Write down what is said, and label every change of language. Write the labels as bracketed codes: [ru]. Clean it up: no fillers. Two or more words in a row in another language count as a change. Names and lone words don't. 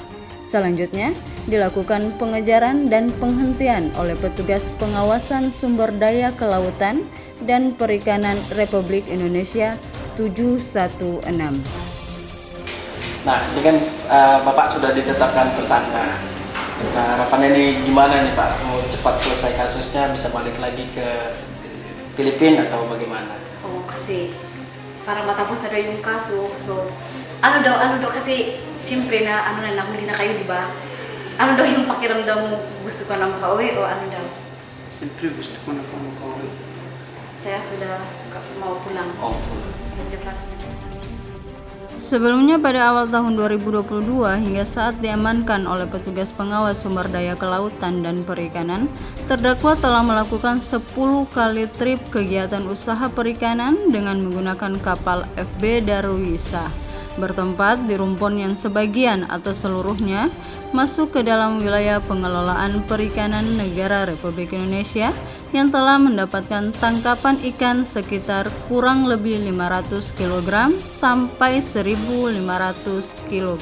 [id] Selanjutnya, dilakukan pengejaran dan penghentian oleh petugas pengawasan sumber daya kelautan dan perikanan Republik Indonesia 716. Nah, ini kan Bapak sudah ditetapkan tersangka. Nah, harapannya ini gimana nih Pak? Mau cepat selesai kasusnya, bisa balik lagi ke Filipina atau bagaimana? [tl] Oh, kasi para matapos na yung kaso. So, ano daw kasi siyempre na nahuli na kayo, di ba? Ano daw yung pakiramdam mo, gusto ko na makauwi o ano daw? Siyempre gusto ko na po makauwi. [id] Saya sudah mau pulang. Oh, Secepatnya. Sebelumnya pada awal tahun 2022 hingga saat diamankan oleh petugas pengawas sumber daya kelautan dan perikanan, terdakwa telah melakukan 10 kali trip kegiatan usaha perikanan dengan menggunakan kapal FB Darwisa, bertempat di rumpun yang sebagian atau seluruhnya masuk ke dalam wilayah pengelolaan perikanan negara Republik Indonesia yang telah mendapatkan tangkapan ikan sekitar kurang lebih 500 kg sampai 1.500 kg.